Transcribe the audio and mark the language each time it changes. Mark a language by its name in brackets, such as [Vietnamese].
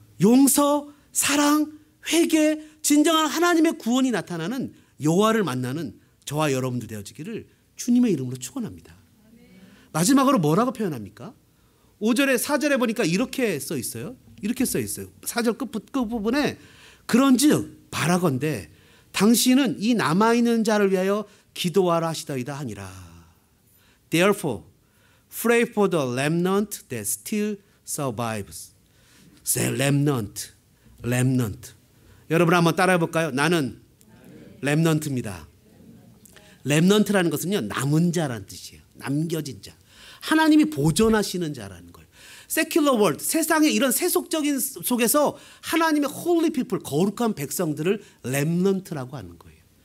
[Korean] 용서, 사랑, 회개, 진정한 하나님의 구원이 나타나는 여호와를 만나는 저와 여러분들 되어지기를 주님의 이름으로 축원합니다. 마지막으로 뭐라고 표현합니까? 5절에 4절에 보니까 이렇게 써 있어요. 이렇게 써 있어요. 4절 끝부분에 그런즉 바라건대 당신은 이 남아있는 자를 위하여 기도하라 하시더이다 하니라. [English] Therefore, pray for the remnant that still survives. Say remnant, remnant. [Korean] 여러분 한번 따라해 볼까요? 나는 렘넌트입니다. 렘넌트라는 것은요, 남은 자라는 뜻이에요. 남겨진 자. 하나님이 보존하시는 자라는 거예요. 세큘러 월드, 세상의 이런 세속적인 속에서 하나님의 홀리 피플, 거룩한 백성들을 렘넌트라고 하는 거예요.